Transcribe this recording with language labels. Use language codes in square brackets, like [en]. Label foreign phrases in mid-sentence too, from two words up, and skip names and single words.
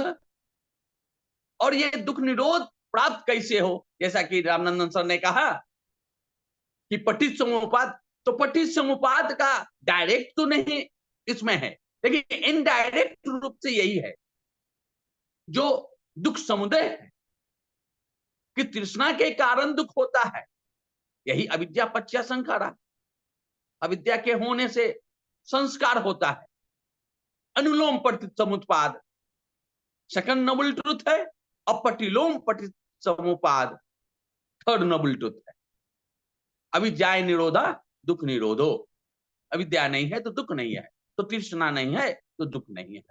[hi] और ये दुख निरोध प्राप्त कैसे हो, जैसा कि रामनंदन सर ने कहा कि पठित समुपाद, तो पठित समुपाद का डायरेक्ट तो नहीं इसमें है, लेकिन इनडायरेक्ट रूप से यही है जो दुख समुदय है, कि तृष्णा के कारण दुख होता है। यही [pi] अविद्या पच्चा संखारा, [hi] अविद्या के होने से संस्कार होता है। अनुलोम पठित समुत्पाद [en] second noble truth [hi] है, और पटिलोम पठित समुपाद [en] third noble truth [hi] है। [pi] अविद्या निरोधा दुख निरोधो। [hi] अविद्या नहीं है तो दुख नहीं है, तो तृष्णा नहीं है तो दुख नहीं है।